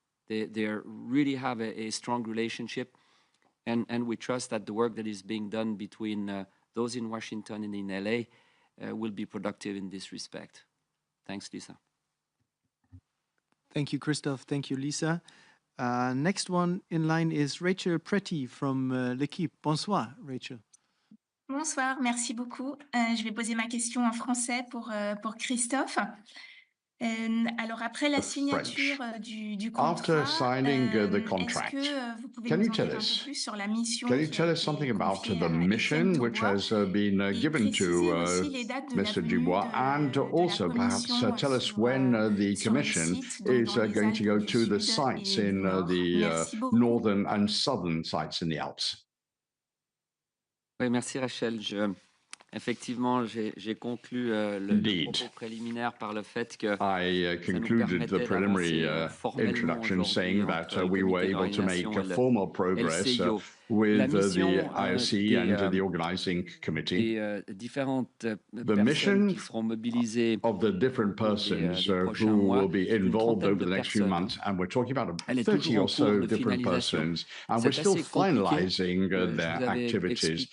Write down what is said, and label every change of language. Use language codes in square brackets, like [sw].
[en] They really have a strong relationship. And we trust that the work that is being done between those in Washington and in LA will be productive in this respect. Thanks, Lisa. Thank you, Christophe. Thank you, Lisa. Next one in line is Rachel Pretty from L'Équipe. [fr] Bonsoir, Rachel. Bonsoir, merci beaucoup. Je vais poser ma question en français pour Christophe. Alors, après la signature du contrat, est-ce que vous pouvez nous en dire un peu plus sur la mission [en] Can you tell us something about the mission which has been given to Mr. Dubois, and also perhaps tell us when the Commission is going to go to the sites in the northern and southern sites in the Alps? [fr] Oui, merci Rachel. Effectivement, j'ai conclu le propos préliminaire par le fait que [en] I concluded the preliminary introduction saying that we were able to make formal progress with the IOC and the organizing committee. The mission of the different persons who will be involved over the next few months, and we're talking about 30 or so different persons, and we're still finalizing their activities.